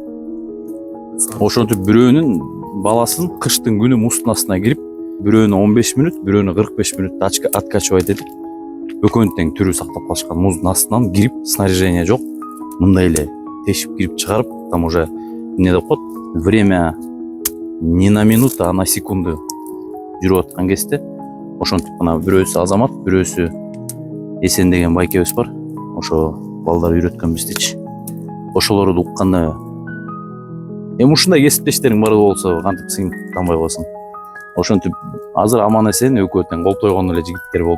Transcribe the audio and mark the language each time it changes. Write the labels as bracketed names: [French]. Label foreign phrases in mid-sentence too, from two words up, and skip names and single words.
[Kyrgyz] Ошентип бирөөнүн баласын кыштын күнү муздун астына кирип, бирөөнү 15 мүнөт, бирөөнү 45 мүнөттө откачивать этип, экөөнүн тең түрү сактап калышкан. Муздун астынан кирип, снаряжение жок, мындай эле тешип кирип чыгарып, [Russian] там уже [Kyrgyz] эмне деп коет, [Russian] время не на минуту, а на секунду [Kyrgyz] жүрүп аткан кезде, ошентип мына бирөөсү Азамат, бирөөсү Эсен деген байкебиз бар. Ошо балдар үйрөткөн биздичи. Ошолорду укканда эми ушундай кесиптештериң бар болсо кантип сыйынтанбай каласың. Ошентип азыр аман эсен экөө тең кол тойгон эле жигиттер болуп.